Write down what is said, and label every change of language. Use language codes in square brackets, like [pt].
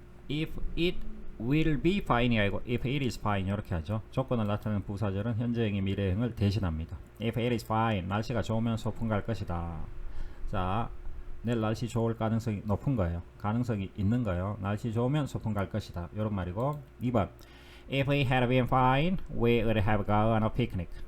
[en] If it will be fine이 [ko] 아니고 [en] if it is fine [ko] 이렇게 하죠. 조건을 나타내는 부사절은 현재형이 미래형을 대신합니다. [en] If it is fine, [ko] 날씨가 좋으면 소풍 갈 것이다. 자, 내일 날씨 좋을 가능성이 높은 거예요. 가능성이 있는 거예요. 날씨 좋으면 소풍 갈 것이다. 이런 말이고. [en] 2번 If it had been fine, we would have gone on a picnic.